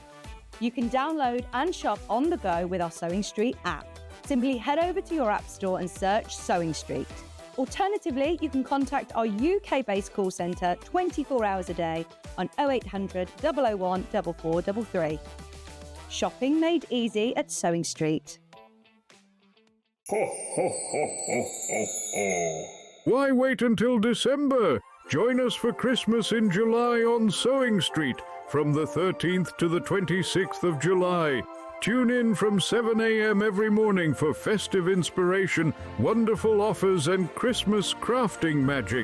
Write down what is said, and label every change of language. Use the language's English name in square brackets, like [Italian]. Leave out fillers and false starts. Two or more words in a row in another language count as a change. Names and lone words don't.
[English] You can download and shop on the go with our SewingStreet app. Simply head over to your app store and search SewingStreet. Alternatively, you can contact our UK-based call centre 24 hours a day on 0800 001 4433. Shopping made easy at SewingStreet. Ho, ho, ho, ho, ho, ho. Why wait until December? Join us for Christmas in July on Sewing Street from the 13th to the 26th of July. Tune in from 7 a.m. every morning for festive inspiration, wonderful offers and Christmas crafting magic.